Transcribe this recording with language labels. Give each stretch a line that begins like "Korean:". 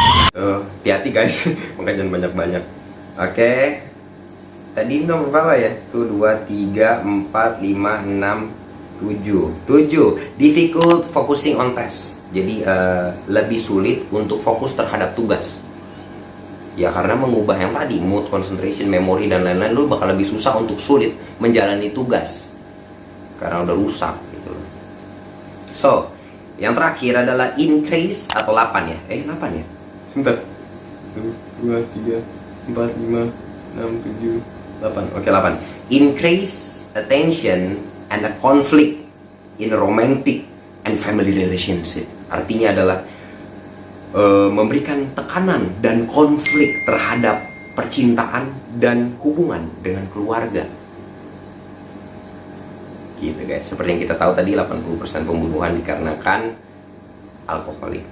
Indonesian: Hati-hati guys, makanya jangan banyak-banyak. Oke. Tadi nomor berapa ya? 1, 2, 3, 4, 5, 6, 7.
English: Difficult focusing on task.
Indonesian: Jadi lebih sulit untuk fokus terhadap tugas. Ya karena mengubah yang tadi, mood, concentration, memory dan lain-lain, lu bakal lebih susah untuk sulit menjalani tugas. Karena udah rusak. So, yang terakhir adalah increase atau 8 ya. 8 ya. Sebentar. 1, 2, 3, 4, 5, 6, 7, 8. Oke, 8.
English: Increase attention and a conflict in a romantic and family relationship.
Indonesian: Artinya adalah memberikan tekanan dan konflik terhadap percintaan dan hubungan dengan keluarga. Gitu guys. Seperti yang kita tahu tadi, 80% pembunuhan dikarenakan alkoholik.